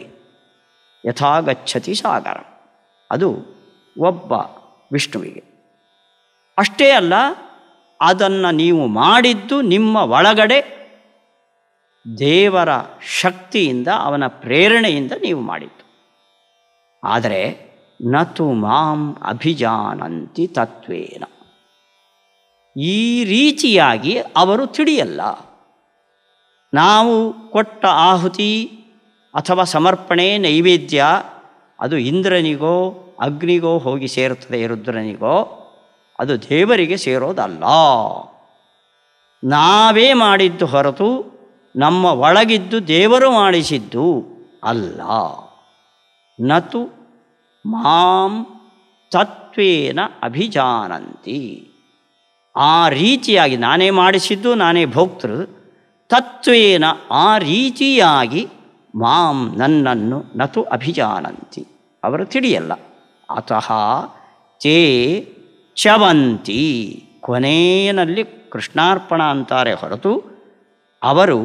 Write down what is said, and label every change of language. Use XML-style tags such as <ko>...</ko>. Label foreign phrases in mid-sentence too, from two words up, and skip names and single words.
<sa>ಯಥಾಗಚ್ಚತಿ ಸಾಗರ,</sa> <kn>ಅದು ಒಬ್ಬ ವಿಷ್ಣುವಿಗೆ. ಅಷ್ಟೇ ಅಲ್ಲ, ಅದನ್ನು ನೀವು ಮಾಡಿದ್ದು ನಿಮ್ಮ ಒಳಗಡೆ ದೇವರ ಶಕ್ತಿಯಿಂದ, ಅವನ ಪ್ರೇರಣೆಯಿಂದ ನೀವು ಮಾಡಿದ್ದು. ಆದರೆ</kn> <sa>ನತು ಮಾಂ ಅಭಿಜಾನಂತಿ ತತ್ವೇನ,</sa> <kn>ಈ ರೀತಿಯಾಗಿ ಅವರು ತಿಳಿಯಲ್ಲ. ನಾವು ಕೊಟ್ಟ ಆಹುತಿ ಅಥವಾ ಸಮರ್ಪಣೆ ನೈವೇದ್ಯ ಅದು ಇಂದ್ರನಿಗೋ ಅಗ್ನಿಗೋ ಹೋಗಿ ಸೇರುತ್ತದೆ, ರುದ್ರನಿಗೋ, ಅದು ದೇವರಿಗೆ ಸೇರೋದಲ್ಲ. ನಾವೇ ಮಾಡಿದ್ದು ಹೊರತು ನಮ್ಮ ಒಳಗಿದ್ದು ದೇವರು ಮಾಡಿಸಿದ್ದು ಅಲ್ಲ.</kn> <sa>ನತು ಮಾಂ ತತ್ವೇನ ಅಭಿಜಾನಂತಿ,</sa> <kn>ಆ ರೀತಿಯಾಗಿ ನಾನೇ ಮಾಡಿಸಿದ್ದು, ನಾನೇ ಭೋಕ್ತೃ, ತತ್ವೇನ ಆ ರೀತಿಯಾಗಿ ಮಾಂ ನನ್ನನ್ನು</kn> <sa>ನತು ಅಭಿಜಾನಂತಿ</sa> <kn>ಅವರು ತಿಳಿಯಲ್ಲ.</kn> <sa>ಅತಃ ತೇ ಚವಂತಿ,</sa> <kn>ಕೊನೆಯಲ್ಲಿ ಕೃಷ್ಣಾರ್ಪಣ ಅಂತಾರೆ ಹೊರತು ಅವರು</kn>